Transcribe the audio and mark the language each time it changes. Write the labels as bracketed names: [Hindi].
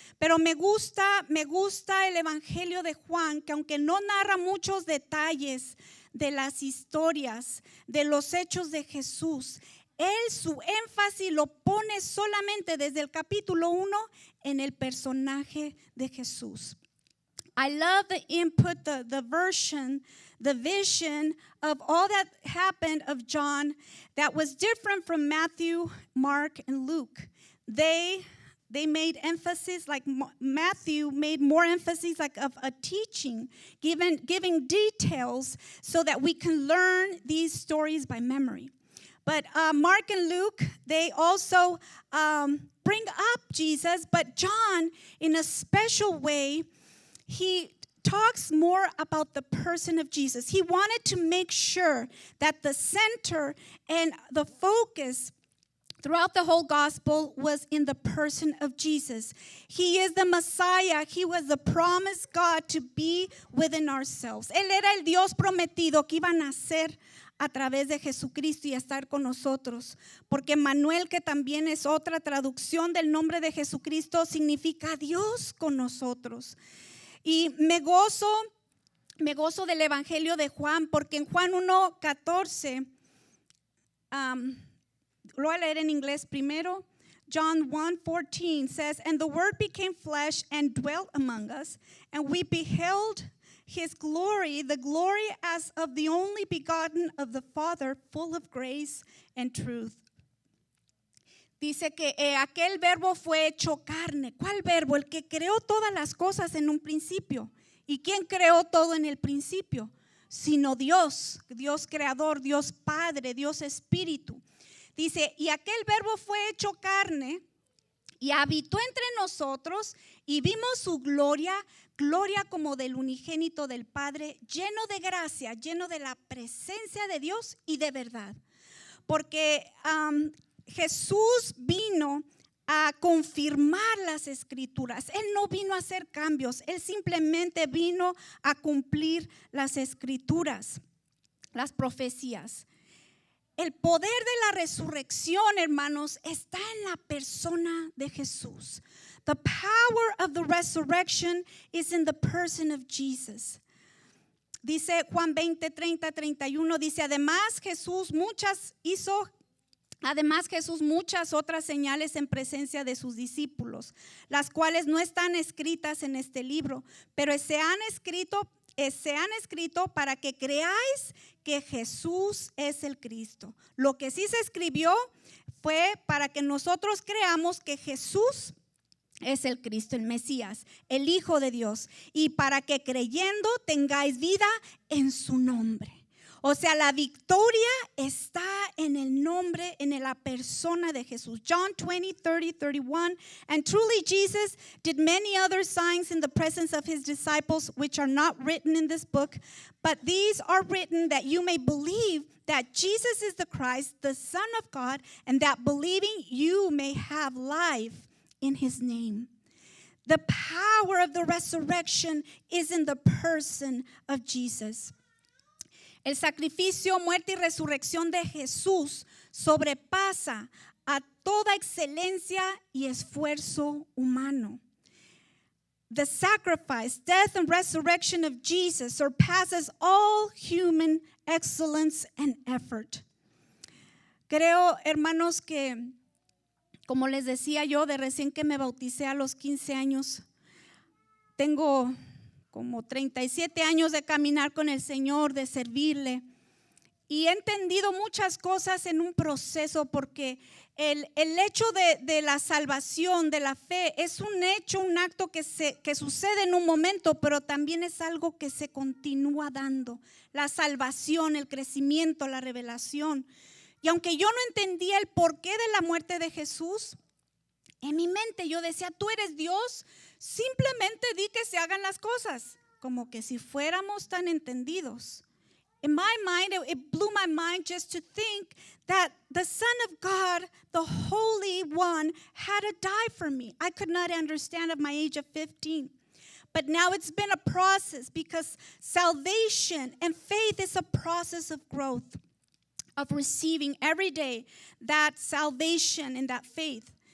[Spanish] Pero me gusta el evangelio de Juan, que aunque no narra muchos detalles de las historias, de los hechos de Jesús, él su énfasis lo pone solamente desde el capítulo 1 en el personaje de Jesús. [English] I love the input, the vision of all that happened of John that was different from Matthew, Mark, and Luke. They made emphasis, like Matthew made more emphasis like of a teaching, giving details so that we can learn these stories by memory. But Mark and Luke, they also bring up Jesus, but John, in a special way, he talks more about the person of Jesus. He wanted to make sure that the center and the focus throughout the whole gospel was in the person of Jesus. He is the Messiah. He was the promised God to be within ourselves. [Spanish] Él era el Dios prometido que iba a nacer a través de Jesucristo y a estar con nosotros. Porque Manuel, que también es otra traducción del nombre de Jesucristo, significa Dios con nosotros. Y me gozo del Evangelio de Juan, porque en Juan 1:14, lo voy a leer en inglés primero. [English] John 1:14 says, "And the Word became flesh and dwelt among us, and we beheld His glory, the glory as of the only begotten of the Father, full of grace and truth." [Spanish] Dice que aquel verbo fue hecho carne. ¿Cuál verbo? El que creó todas las cosas en un principio. ¿Y quién creó todo en el principio? Sino Dios, Dios creador, Dios Padre, Dios Espíritu. Dice, y aquel verbo fue hecho carne y habitó entre nosotros y vimos su gloria, gloria como del unigénito del Padre, lleno de gracia, lleno de la presencia de Dios y de verdad. Porque Jesús vino a confirmar las escrituras. Él no vino a hacer cambios, Él simplemente vino a cumplir las escrituras, las profecías. El poder de la resurrección, hermanos, está en la persona de Jesús. The power of the resurrection is in the person of Jesus. Dice Juan 20:30-31, dice, Además Jesús muchas otras señales en presencia de sus discípulos, las cuales no están escritas en este libro, pero se han escrito para que creáis que Jesús es el Cristo. Lo que sí se escribió fue para que nosotros creamos que Jesús es el Cristo, el Mesías, el Hijo de Dios, y para que creyendo tengáis vida en su nombre. O sea, la victoria está en el nombre, en la persona de Jesús. [English] John 20:30-31. And truly Jesus did many other signs in the presence of his disciples, which are not written in this book, but these are written that you may believe that Jesus is the Christ, the Son of God, and that believing you may have life in his name. The power of the resurrection is in the person of Jesus. [Spanish] El sacrificio, muerte y resurrección de Jesús sobrepasa a toda excelencia y esfuerzo humano. [English] The sacrifice, death, and resurrection of Jesus surpasses all human excellence and effort. [Spanish] Creo, hermanos, que, como les decía yo, de recién que me bauticé a los 15 años, tengo como 37 años de caminar con el Señor, de servirle. Y he entendido muchas cosas en un proceso, porque el hecho de la salvación, de la fe, es un hecho, un acto que sucede en un momento, pero también es algo que se continúa dando. La salvación, el crecimiento, la revelación. Y aunque yo no entendía el porqué de la muerte de Jesús, en mi mente yo decía, tú eres Dios, simplemente di que se hagan las cosas, como que si fuéramos tan entendidos. [English] In my mind, it blew my mind just to think that the Son of God, the Holy One, had to die for me. I could not understand at my age of 15. But now it's been a process, because salvation and faith is a process of growth, of receiving every day that salvation and that faith.